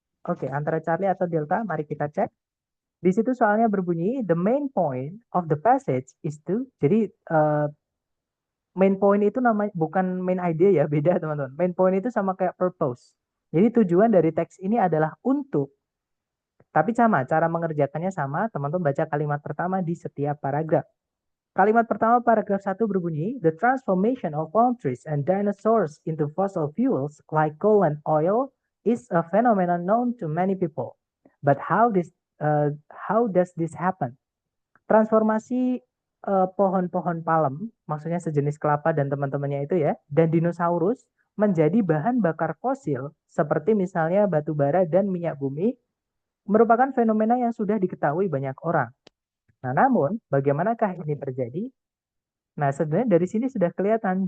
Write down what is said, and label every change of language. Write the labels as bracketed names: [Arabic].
[Indonesian] Oke, antara Charlie atau delta, mari kita cek. Di situ soalnya berbunyi, [English] the main point of the passage is to, [Indonesian] jadi main point itu namanya bukan main idea ya, beda teman-teman. Main point itu sama kayak purpose. Jadi tujuan dari teks ini adalah untuk, tapi sama, cara mengerjakannya sama, teman-teman baca kalimat pertama di setiap paragraf. Kalimat pertama paragraf 1 berbunyi, [English] the transformation of palm trees and dinosaurs into fossil fuels like coal and oil is a phenomenon known to many people. But how does this happen? [Indonesian] Transformasi pohon-pohon palem, maksudnya sejenis kelapa dan teman-temannya itu ya, dan dinosaurus menjadi bahan bakar fosil seperti misalnya batu bara dan minyak bumi merupakan fenomena yang sudah diketahui banyak orang. Nah, namun bagaimanakah ini terjadi? Nah, sebenarnya dari sini sudah kelihatan.